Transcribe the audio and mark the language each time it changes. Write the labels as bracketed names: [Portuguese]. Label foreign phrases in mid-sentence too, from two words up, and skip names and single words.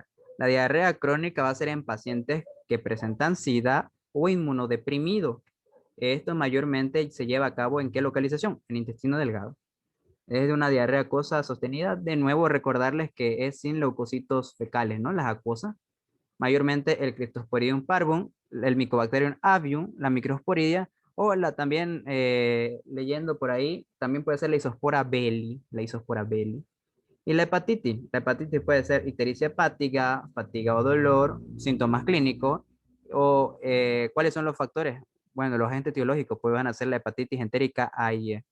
[Spanish] La diarrea crónica va a ser en pacientes que presentan SIDA o inmunodeprimidos. Esto mayormente se lleva a cabo ¿en qué localización? En el intestino delgado. Es de una diarrea acuosa sostenida. De nuevo, recordarles que es sin leucocitos fecales, ¿no? Las acuosas. Mayormente el Cryptosporidium parvum, el Mycobacterium avium, la microsporidia, o también leyendo por ahí, también puede ser la Isospora belli, Y la hepatitis puede ser ictericia hepática, fatiga o dolor, síntomas clínicos, o ¿cuáles son los factores? Bueno, los agentes etiológicos pues van a ser la hepatitis entérica A y E.